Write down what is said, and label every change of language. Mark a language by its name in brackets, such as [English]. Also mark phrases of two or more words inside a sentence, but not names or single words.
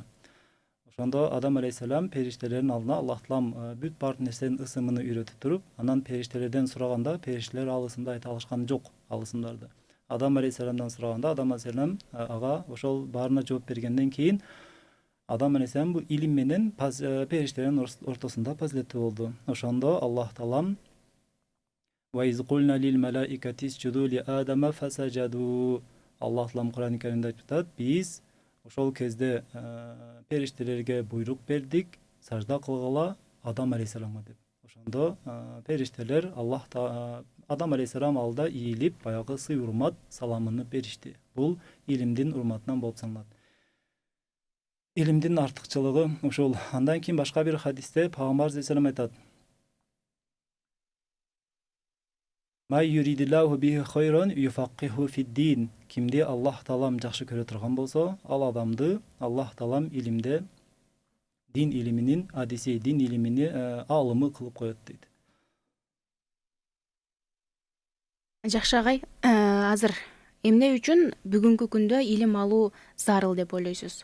[Kyrgyz] Ошондо Адам алейхисалам периштелердин алдына Аллах Таалам бүт бар нерсенин ысымын үйрөтүп туруп, анан периштелерден сураганда периштелер ал ысымды айта алышкан жок, ал ысымдарды. Адам алейхисаламдан сураганда Адам алейхисалам ага ошол баарына жооп бергенден кийин Адам алейхисалам бул илим менен периштелердин ортосунда фазилеттүү болду. Ошондо Аллах Таалам [Arabic] وَإِذْ قُلْنَا لِلْمَلَائِكَةِ اسْجُدُوا لِآدَمَ فَسَجَدُوا [Kyrgyz] Аллах Таалам Кур'ан-ы Керимде айтып жатат, биз ошол кезде периштелерге буйрук бердик, сажда кылгыла Адам алейхисаламга деп. Ошондо периштелер Адам алейхисалам алда ийилип, баягы сый урмат саламын беришти. Бул илимдин урматынан болуп саналат. Илимдин артыкчылыгы ушул. Андан кийин башка бир хадисте Пайгамбар алейхисалам айтат: [Arabic] من يرد الله به خيرا يفقهه في الدين. [Kyrgyz] Кимди Аллах Таалам жакшы көрө турган болсо, ал адамды Аллах Таалам илимде дин илиминин адиси, дин илимини алымы кылып коет дейт. Жакшы агай, азыр эмне үчүн бүгүнкү күндө илим алуу зарыл деп ойлойсуз?